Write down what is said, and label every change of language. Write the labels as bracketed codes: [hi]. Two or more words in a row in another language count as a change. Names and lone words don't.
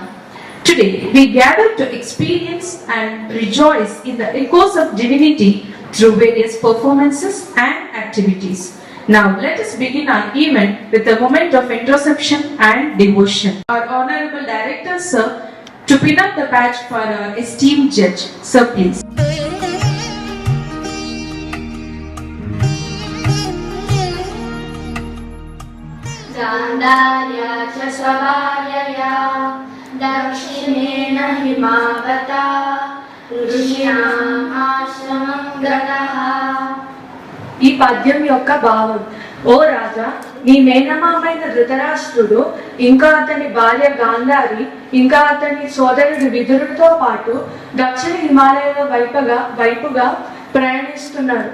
[en] Today, we gather to experience and rejoice in the echoes of divinity through various performances and activities. Now, let us begin our event with a moment of introspection and devotion. Our Honorable Director, Sir, to pin up the badge for our esteemed judge. Sir, please. [sa] गान्धार्या च स्वभार्यया दक्षिणेन हिमावता ऋषीणाम् आश्रमं गतः. [te] ఈ పద్యం యొక్క భావం: ఓ రాజా, నీ మేనమామైన ధృతరాష్ట్రుడు ఇంకా అతని భార్య గాంధారి ఇంకా అతని సోదరుడు విదురుడితో పాటు దక్షిణ హిమాలయాల వైపుగా ప్రయాణిస్తున్నారు.